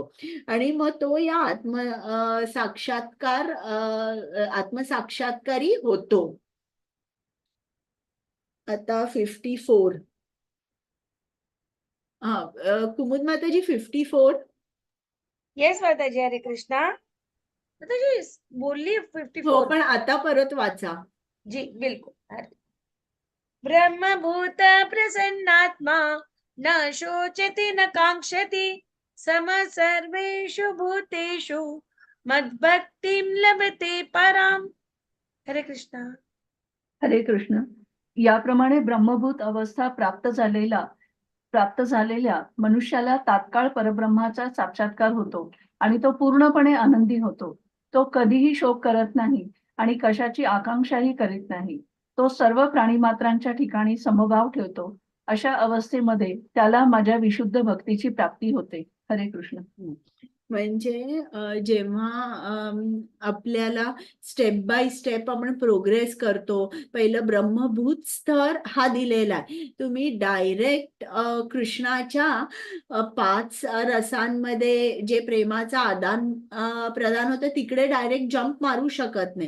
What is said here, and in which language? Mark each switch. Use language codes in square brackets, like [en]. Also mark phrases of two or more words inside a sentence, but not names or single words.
[mr] आणि मग तो या आत्मसाक्षात्कारी होतो. आता 54. कुमुद माताजी 54. येस माताजी. हरे कृष्णा. माताजी बोलली हो 54. पण आता परत वाचा. जी बिल्कुल. हरे. [sa] ब्रह्मभूत प्रसन्नात्मा न शोचति न कांक्षति सम सर्वेषु भूतेषु मद्भक्तिं लभते पराम. [mr] हरे कृष्णा. हरे कृष्ण. याप्रमाणे ब्रह्मभूत अवस्था प्राप्त झालेल्या मनुष्याला तात्काळ परब्रह्माचा साक्षात्कार होतो आणि तो पूर्णपणे आनंदी होतो. तो कधीही शोक करत नाही आणि कशाची आकांक्षाही करीत नाही. तो सर्व प्राणीमात्रांच्या ठिकाणी समभाव ठेवतो. अशा अवस्थेमध्ये त्याला माझ्या विशुद्ध भक्तीची प्राप्ती होते. हरे कृष्ण. म्हणजे जेव्हा आपल्याला [en] step by step [mr] आपण प्रोग्रेस करतो, पहिलं ब्रह्मभूत स्तर हा दिलेला आहे. तुम्ही डायरेक्ट कृष्णाच्या 5 रसांमध्ये जे प्रेमाचा आदान प्रदान होतं तिकडे [en] direct jump [mr] मारू शकत नाही.